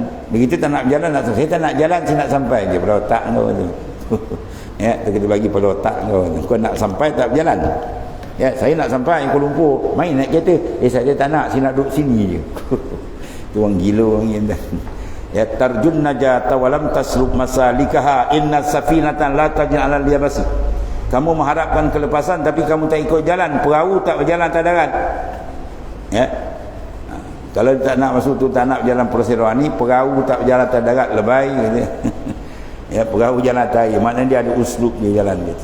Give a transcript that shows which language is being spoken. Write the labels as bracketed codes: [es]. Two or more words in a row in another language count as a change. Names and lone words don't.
[ms] Begitu tak nak berjalan, saya tak nak jalan, saya nak sampai je pada otak kau tu. Ya, kita bagi pada otak kau nak sampai tak berjalan. Ya, saya nak sampai Kuala Lumpur, main naik kereta. Saya tak nak, saya nak duduk sini je. Tu orang gila orang ni. Ya, [ar] ترجو النجاة ولم تسلك مسالكها إن السفينة لا تجري على اليبس. [ms] Kamu mengharapkan kelepasan tapi kamu tak ikut jalan, perahu tak berjalan atas darat. Ya. Kalau tak nak masuk tu, tak nak berjalan perseroan ni, perahu tak berjalan atas darat, lebay gitu. Ya, perahu jalan atas air, maknanya dia ada uslub dia jalan dia.